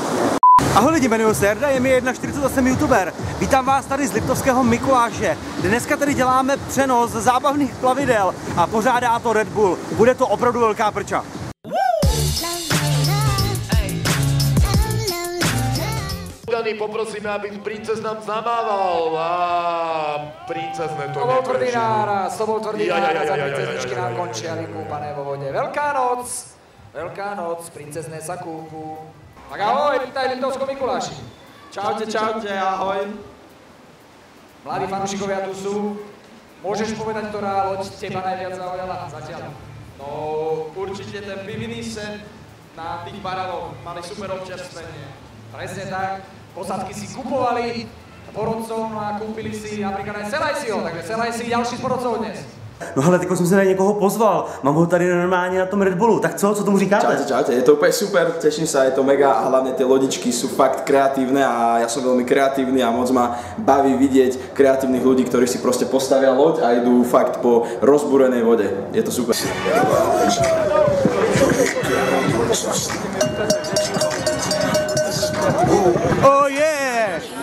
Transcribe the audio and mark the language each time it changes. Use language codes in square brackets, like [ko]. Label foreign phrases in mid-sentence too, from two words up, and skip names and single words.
[cs] Ahoj lidi, jmenuji se Jarda, je mi 1,40 a jsem youtuber. Vítám vás tady z Liptovského Mikuláše. Dneska tady děláme přenos zábavných plavidel a pořádá to Red Bull. Bude to opravdu velká prča. Dani, poprosíme, aby princes nám zamával. [sk] Princezne to neprežil. To bol tvrdý náraz a princezničky nám končia vykúpané vo vode. Veľká noc, princezné sa kúpu. Tak ahoj, vítaj v Liptovskom Mikuláši. Čaute, ahoj. Mladí fanúšikovia tu sú. Môžeš povedať, ktorá loď teba najviac zaujala zatiaľ? No, určite ten pivný set na tých baraloch. Mali super občerstvenie. Presne tak. Posádky si kupovali porodcov a kúpili si napríklad aj Selajsiho, takže Selajsi ďalší z porodcov dnes. [cs] No hele, teď jsem se tady někoho pozval, mám ho tady normálně na tom Red Bullu, tak co tomu říkáte? [sk] Čaute, je to úplne super, teším sa, je to mega a hlavne tie lodičky sú fakt kreatívne a ja som veľmi kreatívny a moc ma baví vidieť kreatívnych ľudí, ktorí si proste postavia loď a idú fakt po rozbúrenej vode. Je to super. [en] Oh yeah!